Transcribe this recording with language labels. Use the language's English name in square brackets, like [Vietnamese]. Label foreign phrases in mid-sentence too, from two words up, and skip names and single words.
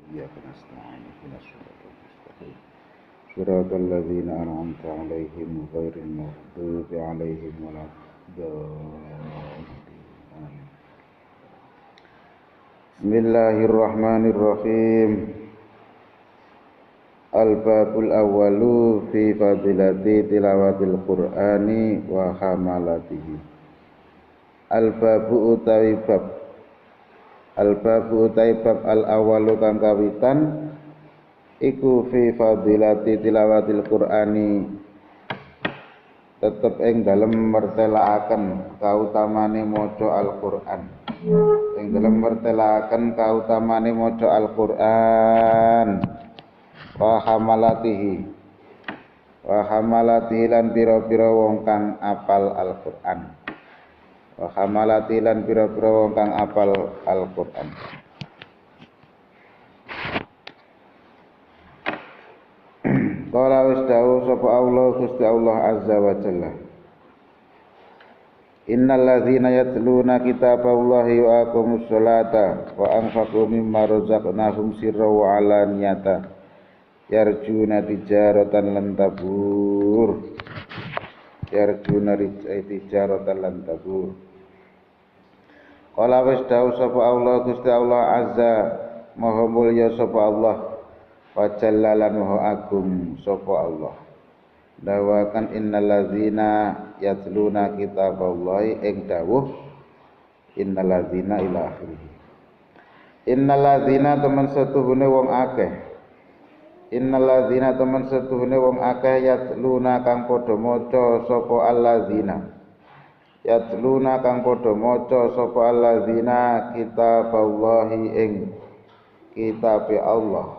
[Arabic] إياك نستعين اهدنا الصراط المستقيم صراط الذين أنعمت عليهم غير المغضوب عليهم ولا الضالين آمين. Bismillahirrahmanirrahim. الباب الأول في فضيلة تلاوة القرآن وحملته. [Javanese] Al-babu utawi bab. Al-babu utawi bab al-awwalu kang kawitan iku [Arabic] في فضيلة تلاوة القرآن [Javanese] tetep ing dalem mertelaaken kautamane maca Al-Qur'an. Ing dalem mertelaaken kautamane maca Al-Qur'an. [Arabic] وحملته [Javanese] lan pira-pira wong kang apal Al-Qur'an. [Arabic] وحملة [Javanese] lan pira-pira wong kang apal Al-Qur'an. Qala wis dawuh sapa Allah Gusti Allah [Arabic] عز وجل. إن الذين يتلون كتاب الله وأقاموا الصلاة وأنفقوا مما رزقناهم سرا وعلانية يرجون تجارة لن تبور. يرجون تجارة لن تبور. [Javanese] Qala wis dawuh sapa Allah Gusti Allah azza maha mulya sapa Allah [Arabic] وجل [Javanese] lan maha agung sapa Allah. [Arabic] Dawakan إن الذين يتلون كتاب الله [Javanese] ing dawuh [Arabic] إن الذين إلى آخره. إن الذين [Javanese] temen setuhune wong akeh. [Arabic] إن الذين [Javanese] temen setuhune wong akeh yatluna kang padha maca sapa alladzina. Yatluna kang padha maca sapa alladzina kitaballahi ing kitabe Allah.